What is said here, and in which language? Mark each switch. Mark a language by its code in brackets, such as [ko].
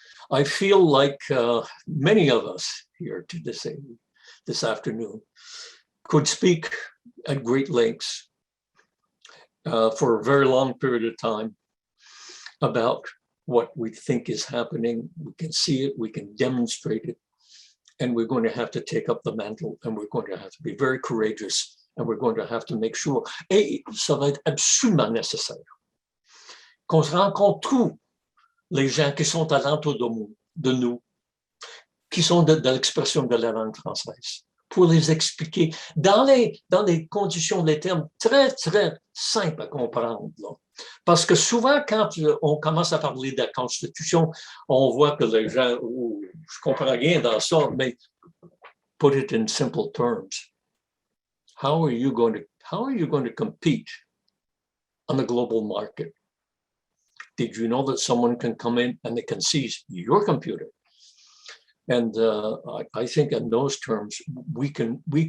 [en] I feel like many of us here this afternoon could speak at great lengths for a very long period of time about what we think is happening. We can see it, we can demonstrate it, and we're going to have to take up the mantle, and we're going to have to be very courageous, and we're going to have to make sure, [fr] et ça va être absolument nécessaire, qu'on se rencontre tous les gens qui sont alentour de nous, qui sont de l'expression de la langue française, pour les expliquer dans les conditions, les termes très, très simples à comprendre. Là. Parce que souvent, quand on commence à parler de la Constitution, on voit que les gens, oh, je comprends rien dans ça, mais [en] put it in simple terms. How are you going to compete on the global market? Did you know that someone can come in and they can seize your computer? And I think in those terms, we can.